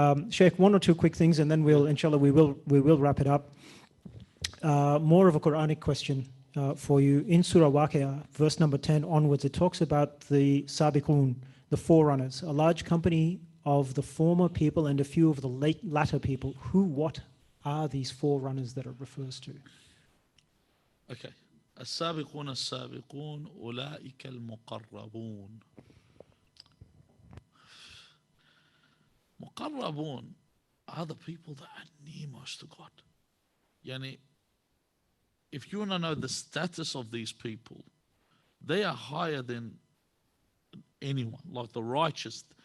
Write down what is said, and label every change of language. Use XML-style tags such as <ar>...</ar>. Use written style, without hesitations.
<en>Sheikh, one or two quick things, and then inshallah, we will wrap it up. More of a Quranic question. for you. In Surah Waqi'ah, verse number 10 onwards, it talks about the Sabiqun, the forerunners, a large company of the former people and a few of the latter people. What are these forerunners that it refers to? Okay.</en> <ar>السابقون السابقون أولئك المقربون.</ar> <en>مقربون are the people that are near most to God. Yani, if you want to know the status of these people, they are higher than anyone, like the righteous.</en>